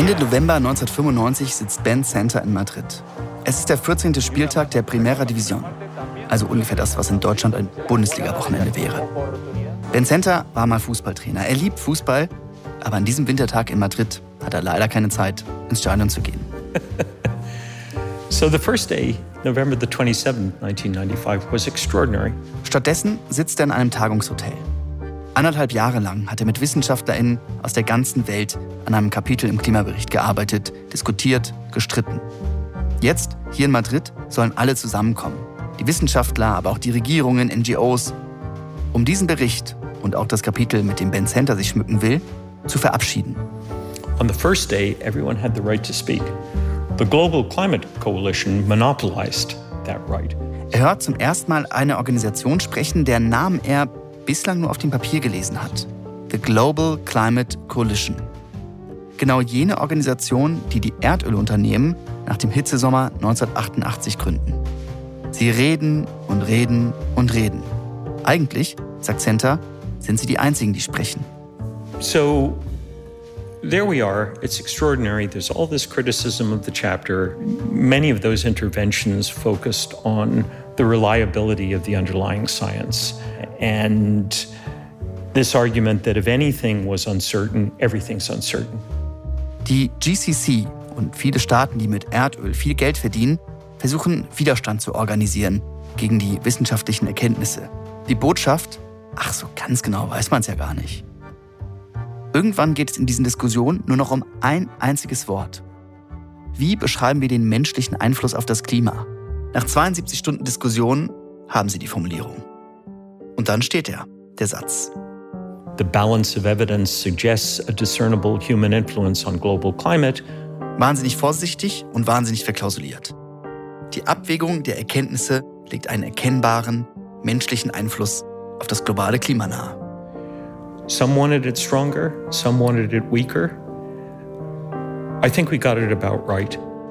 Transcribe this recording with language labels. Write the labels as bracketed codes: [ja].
[de] Ende November 1995 sitzt Ben Center in Madrid. Es ist der 14. Spieltag der Primera División. Also ungefähr das, was in Deutschland ein Bundesliga-Wochenende wäre. Ben Center war mal Fußballtrainer. Er liebt Fußball, aber an diesem Wintertag in Madrid hat er leider keine Zeit, ins Stadion zu gehen. [en] So the first day, November the 27th, 1995, was extraordinary. [de] Stattdessen sitzt er in einem Tagungshotel. Anderthalb Jahre lang hat er mit WissenschaftlerInnen aus der ganzen Welt an einem Kapitel im Klimabericht gearbeitet, diskutiert, gestritten. Jetzt, hier in Madrid, sollen alle zusammenkommen. Die Wissenschaftler, aber auch die Regierungen, NGOs. Um diesen Bericht und auch das Kapitel, mit dem Ben Center sich schmücken will, zu verabschieden. [en] On the first day, everyone had the right to speak. The Global Climate Coalition monopolized that right. [de] Er hört zum ersten Mal eine Organisation sprechen, deren Namen er bislang nur auf dem Papier gelesen hat. The Global Climate Coalition. Genau jene Organisation, die die Erdölunternehmen nach dem Hitzesommer 1988 gründen. Sie reden und reden und reden. Eigentlich, sagt Center, sind sie die Einzigen, die sprechen. [en] So, there we are. It's extraordinary. There's all this criticism of the chapter. Many of those interventions focused on the reliability of the underlying science. And this argument that if anything was uncertain, everything's uncertain. [de] Die GCC und viele Staaten, die mit Erdöl viel Geld verdienen, versuchen, Widerstand zu organisieren gegen die wissenschaftlichen Erkenntnisse. Die Botschaft, ach, so ganz genau weiß man es ja gar nicht. Irgendwann geht es in diesen Diskussionen nur noch um ein einziges Wort. Wie beschreiben wir den menschlichen Einfluss auf das Klima? Nach 72 Stunden Diskussion haben sie die Formulierung. Und dann steht er, der Satz. [en] The balance of evidence suggests a discernible human influence on global climate. [de] Wahnsinnig vorsichtig und wahnsinnig verklausuliert. Die Abwägung der Erkenntnisse legt einen erkennbaren, menschlichen Einfluss auf das globale Klima nahe. [en] Some wanted it stronger, some wanted it weaker. I think we got it about right.